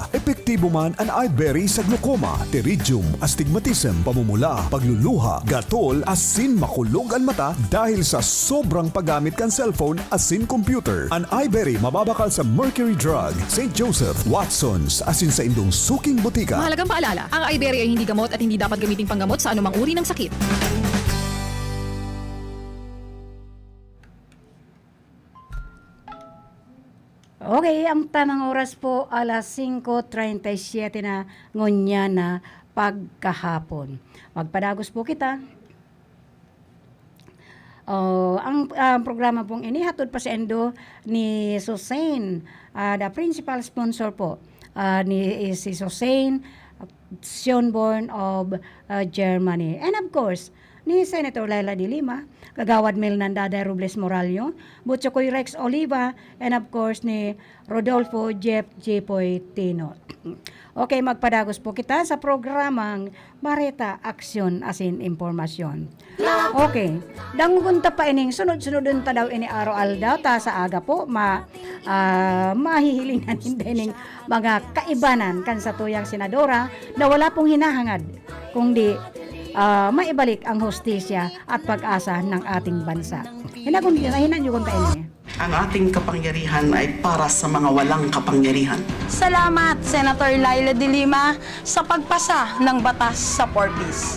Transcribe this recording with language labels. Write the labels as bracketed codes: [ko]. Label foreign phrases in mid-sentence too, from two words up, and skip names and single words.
[bik] Epektibo man an iBerry sa glaucoma, pterygium, astigmatism, pamumula, pagluluha, gatol, asin makulog ang mata dahil sa sobrang paggamit kan cellphone asin computer. An iBerry mababakal sa Mercury Drug, St. Joseph, Watson's, asin sa indong suking butika. [tl] Mahalagang paalala, ang iBerry ay hindi gamot at hindi dapat gamiting panggamot sa anumang uri ng sakit. Okay, [bik] ang tamang oras po alas 5:37 na ngunya na pagkahapon. Magpadagos po kita. Ang programa pong inihatod pa sa endo ni Susain, [en] the principal sponsor [bik] po ni si Susain Schönborn [en] of Germany. And of course, [bik] ni Senator Laila de Lima, Kagawad Melnandada Robles Morallo, Butchokoy Rex Oliva, [en] and of course [bik] ni Rodolfo Jeff Jepoy Tino. Okay, magpadagos po kita sa programang Bareta Aksyon asin Impormasyon. Okay, dangunta pa ining sunod-sunodun ta daw ini araw daw ta sa aga po mahihilingan hindi mga kaibanan kan sa tuyang senadora na [tl] wala pong hinahangad kundi maibalik ang hustisya at pag-asa ng ating bansa. Hinan yung kung kainin. Ang ating kapangyarihan ay para sa mga walang kapangyarihan. Salamat, Senator Laila de Lima, sa pagpasa ng batas sa Porpis.